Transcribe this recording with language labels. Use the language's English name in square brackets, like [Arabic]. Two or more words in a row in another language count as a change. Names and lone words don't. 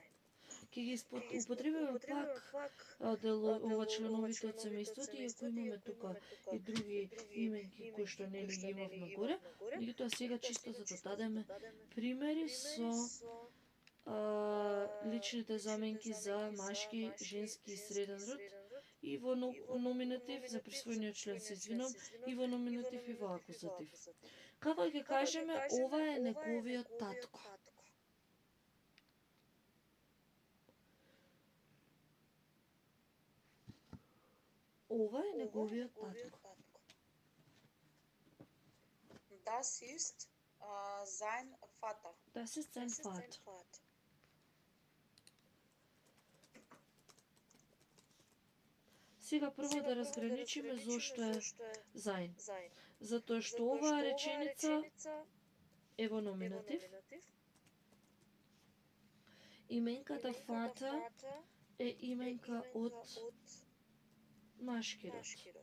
[Macedonian] Ке ги употребуваме пак ова членовите од семејството, иако имаме тука и други именки кои што нели ги имавме горе, меѓутоа сега чисто за да дадеме примери со личните заменки за машки, женски и среден род и во номинатив за присвоениот член се извинувам, и во номинатив и во акузатив. Како ќе кажеме, ова е неговиот татко. Ова е неговиот татко. [German] Das ist sein Vater. Das ist sein Vater. [Macedonian] Сега прво да разграничиме зошто е зајн. Затоа што оваа реченица е во номинатив. Именката Vater е именка од машки род.